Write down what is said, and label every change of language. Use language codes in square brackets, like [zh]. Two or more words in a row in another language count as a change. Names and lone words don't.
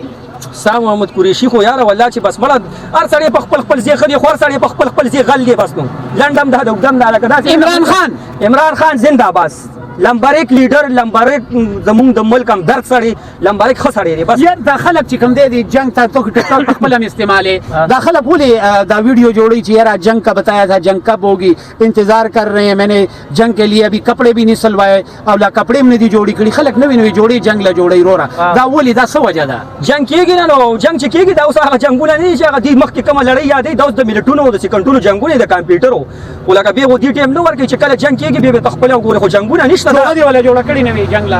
[ps] شاه محمود قریشي خو یاره والله چې بس مړه هر سړی په خپل خپل ځای ښه دی خو هر سړی په خپل خپل ځای غل دی بس نو لنډ هم دا د اوږد هم دا لکه داسې عمران خان زنده باد لمبرک لیډر لمبرک زمونږ د ملک هم درد سړی لمبرک ښه سړی دی بس یار دا خلک چې کوم دی جنگ ته تو ټیک ټاک خپل هم استعمالې دا خلک ولې دا ویڈیو جوڑی چې یار [ur] جنگ کا بتایا تھا جنگ کب ہوگی انتظار کر رہے ہیں میں نے جنگ کے لیے ابھی کپڑے بھی نہیں سلوائے [ps] او لا کپڑے هم نه دي جوړی کړي خلک نوې نوې جوړي جنگ لا جوړي وروره دا ولې دا څه وجه ده جنگ کېږي نه نو جنگ چې کېږي دا اوس هغه جنګونه نه دي چې هغه دې مخکې کومه لړۍ یادوي دا اوس د ملټونو او د سکنډونو جنګونه د کمپیوټرو خو لکه بیا خو دې ټایم نه ورکوي چې کله جنگ کېږي بیا به ته خپله وګورې خو جنګونه نشته کړي نه وي جنگ لا